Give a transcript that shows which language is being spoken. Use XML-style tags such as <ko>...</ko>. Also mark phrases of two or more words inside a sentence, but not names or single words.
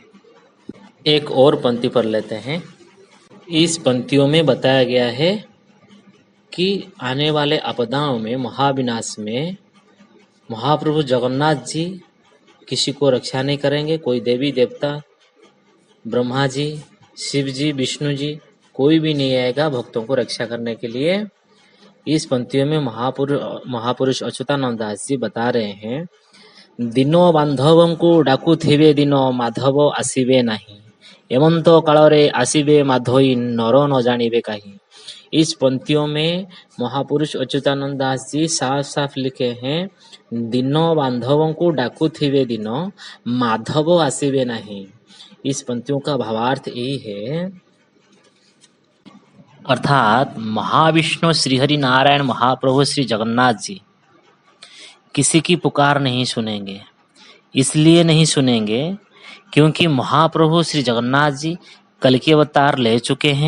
<hi>एक और पंक्ति पढ़ लेते हैं। इस पंक्तियों में बताया गया है कि आने वाले आपदाओं में, महाविनाश में महाप्रभु जगन्नाथ जी किसी को रक्षा नहीं करेंगे। कोई देवी देवता, ब्रह्मा जी, शिव जी, विष्णु जी, कोई भी नहीं आएगा भक्तों को रक्षा करने के लिए। इस पंक्तियों में महापुरुष अच्युतानंद दास जी बता रहे हैं,</hi> <or>ଦିନ ବାନ୍ଧବଙ୍କୁ ଡାକୁଥିବେ ଦିନ ମାଧବ ଆସିବେ ନାହିଁ ଏମନ୍ତ କାଳରେ ଆସିବେ ମାଧୋଇ ନର ନ ଜାଣିବେ କାହିଁ।</or> <hi>इस पंक्तियों में महापुरुष अच्युतानंद दास जी साफ साफ लिखे हैं,</hi> <or>ଦିନ ବାନ୍ଧବଙ୍କୁ ଡାକୁଥିବେ ଦିନ ମାଧବ ଆସିବେ ନାହିଁ।</or> <hi>इस पंक्तियों का भावार्थ यही है, अर्थात महाविष्णु श्रीहरि नारायण महाप्रभु श्री जगन्नाथ जी किसी की पुकार नहीं सुनेंगे। इसलिए नहीं सुनेंगे क्योंकि महाप्रभु श्री जगन्नाथ जी कल्की अवतार ले चुके हैं।</hi>